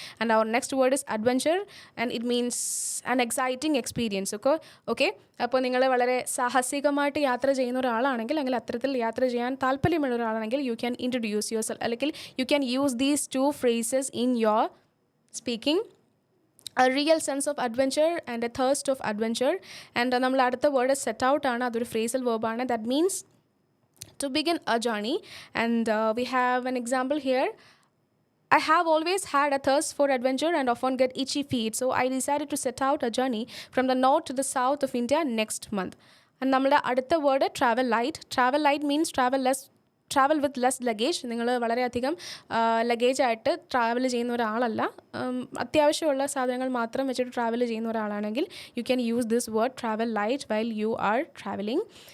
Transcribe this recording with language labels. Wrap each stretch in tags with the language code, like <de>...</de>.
<en>And our next word is adventure, and it means an exciting experience.</en> <ml>Okay, അപ്പോൾ നിങ്ങൾ വളരെ സാഹസികമായിട്ട് യാത്ര ചെയ്യുന്ന ഒരാളാണെങ്കിൽ, അല്ലെങ്കിൽ അത്തരത്തിൽ യാത്ര ചെയ്യാൻ താല്പര്യമുള്ള ഒരാളാണെങ്കിൽ,</ml> <en>you can introduce your self,</en> <ml>അല്ലെങ്കിൽ</ml> <en>You can use these two phrases in your speaking. A real sense of adventure and a thirst of adventure.</en> <ml>And നമ്മൾ അടുത്ത വേർഡ് സെറ്റ് ഔട്ട് ആണ്. അതൊരു phrasal വേർബാണ്.</ml> <en>That means to begin a journey. And we have an example here. I have always had a thirst for adventure and often get itchy feet, so I decided to set out a journey from the north to the south of India next month.</en> <ml>And നമ്മുടെ അടുത്ത word travel light.</ml> <en>Travel light means travel with less luggage.</en> <ml>നിങ്ങൾ വളരെയധികം ലഗേജായിട്ട് travel ചെയ്യുന്ന ഒരാളല്ല, അത്യാവശ്യമുള്ള സാധനങ്ങൾ മാത്രം വെച്ചിട്ട് ട്രാവൽ ചെയ്യുന്ന ഒരാളാണെങ്കിൽ</ml> <en>You can use this word travel light while you are travelling.</en>